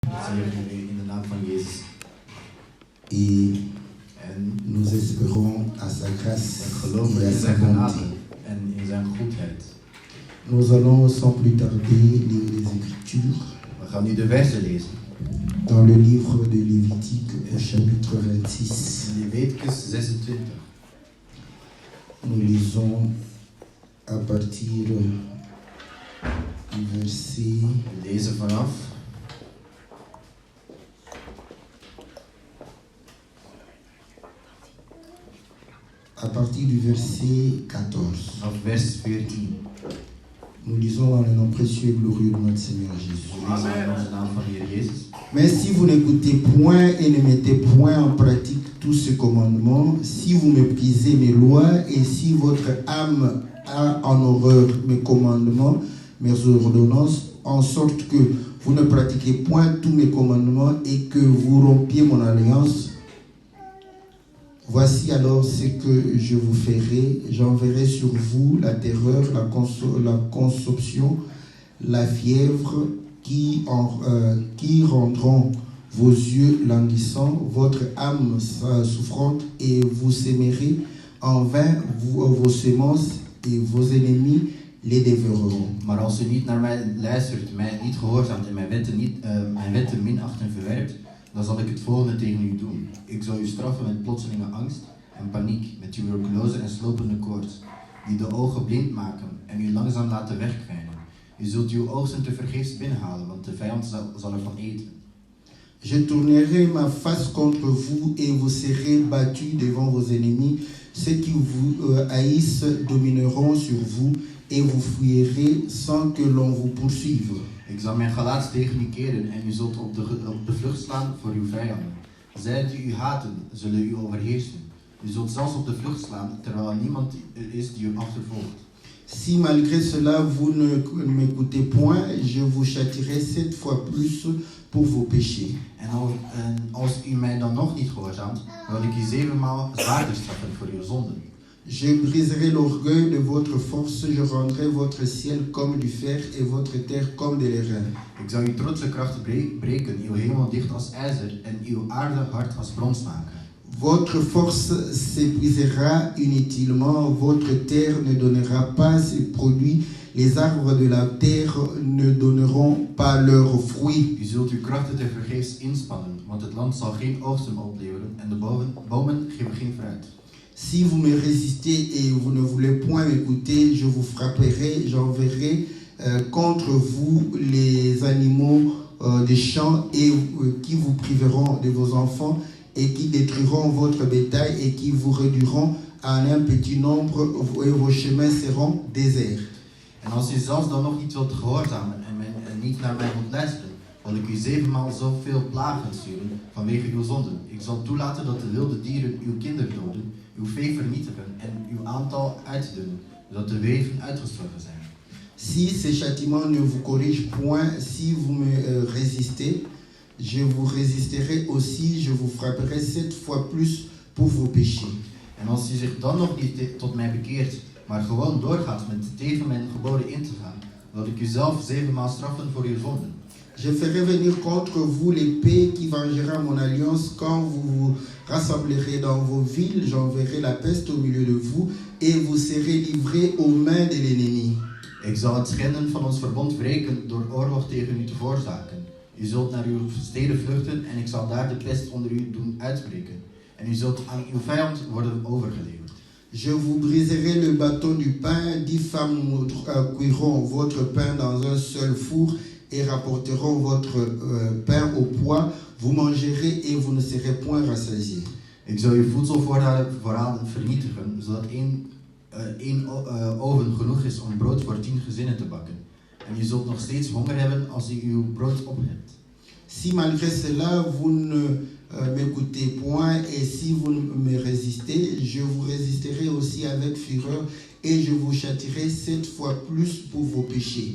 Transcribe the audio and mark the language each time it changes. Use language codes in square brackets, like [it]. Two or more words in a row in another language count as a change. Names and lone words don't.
[nl] In de naam van Jezus. [fr] Et nous espérons à sa grâce [nl] En geloven [fr] et à [nl] in [fr] sa [nl] zijn genade [fr] bonté. [nl] en in zijn goedheid. [fr] Nous allons sans plus tarder lire les Écritures [nl] We gaan nu de versen lezen. [fr] dans le livre de Lévitique au chapitre 26. [nl] In Leviticus 26. [fr] Nous lisons à partir du verset [nl] We lezen vanaf [fr] du verset 14. [nl] vers 14. [fr] Nous lisons dans le nom précieux et glorieux de notre Seigneur Jésus. [nl] We lezen in de naam van de Heer Jezus. [fr] Mais si vous n'écoutez point et ne mettez point en pratique tous ces commandements, si vous méprisez mes lois et si votre âme a en horreur mes commandements, mes ordonnances, en sorte que vous ne pratiquez point tous mes commandements et que vous rompiez mon alliance, voici alors ce que je vous ferai. J'enverrai sur vous la terreur, la consomption, la fièvre qui rendront vos yeux languissants, votre âme souffrante, et vous sèmerez en vain vos semences, et vos ennemis les dévoreront. [nl] Maar als u niet naar mij luistert, mij niet gehoorzaamt en mijn wetten minacht en verwerpt, dan zal ik het volgende tegen u doen. Ik zal u straffen met plotselinge angst en paniek, met tuberculose en slopende koorts, die de ogen blind maken en u langzaam laten wegkwijnen. U zult uw oogsten tevergeefs binnenhalen, want de vijand zal ervan eten. [fr] Je tournerai ma face contre vous et vous serez battus devant vos ennemis. Ceux qui vous haïssent domineront sur vous et vous fuirez sans que l'on vous poursuive. [nl] Ik zal mijn gelaat tegen u keren en u zult op de vlucht slaan voor uw vijanden. Zij die u haten, zullen u overheersen. U zult zelfs op de vlucht slaan, terwijl er niemand is die u achtervolgt. [fr] Si malgré cela vous ne m'écoutez point, je vous châtierai 7 fois plus pour vos péchés. [nl] En als u mij dan nog niet gehoorzaamt, dan wil ik u 7 maal zwaarder straffen voor uw zonden. [fr] Je briserai l'orgueil de votre force, je rendrai votre ciel comme du fer et votre terre comme de l'airain. [nl] Ik zal uw trotse krachten breken, uw hemel dicht als ijzer en uw aarde hard als brons maken. [fr] Votre force s'épuisera inutilement, votre terre ne donnera pas ses produits, les arbres de la terre ne donneront pas leurs fruits. [nl] U zult uw krachten tevergeefs inspannen, want het land zal geen oogsten opleveren en de bomen geven geen fruit. [fr] Si vous me résistez et vous ne voulez point m'écouter, je vous frapperai, j'enverrai contre vous les animaux des champs et qui vous priveront de vos enfants et qui détruiront votre bétail et qui vous réduiront à un petit nombre et vos chemins seront déserts. [nl] En als u zelfs dan nog niet wilt gehoorzamen en niet naar mij wilt luisteren, zal ik u 7 maal zoveel plagen sturen vanwege uw zonden. Ik zal toelaten dat de wilde dieren uw kinderen doden, uw vee vernietigen en uw aantal uitdunnen, zodat de weven uitgestorven zijn. [fr] Si ces châtiments ne vous corrigent point, si vous me résistez, je vous résisterai aussi, je vous frapperai 7 fois plus pour vos péchés. [nl] En als u zich dan nog niet tot mij bekeert, maar gewoon doorgaat met tegen mijn geboden in te gaan, zal ik u zelf 7 maal straffen voor uw zonden. [fr] Je ferai venir contre vous l'épée qui vengera mon alliance quand vous vous rassemblerez dans vos villes. J'enverrai la peste au milieu de vous et vous serez livrés aux mains de l'ennemi. [nl] Ik zal het schenden van ons verbond wreken door oorlog tegen u te veroorzaken. U zult naar uw steden vluchten en ik zal daar de pest onder u doen uitbreken. En u zult aan uw vijand worden overgeleverd. [fr] Je vous briserai le bâton du pain. 10 femmes cuiront votre pain dans un seul four et rapporteront votre pain au poids. Vous mangerez et vous ne serez point rassasiés. [nl] Ik zal uw voedselvoorraden vernietigen, zodat één oven genoeg is om brood voor 10 gezinnen te bakken. En u zult nog steeds honger hebben als u uw brood op hebt. [fr] Si malgré cela vous ne m'écoutez point et si vous me résistez, je vous résisterai aussi avec fureur et je vous châtierai 7 fois plus pour vos péchés.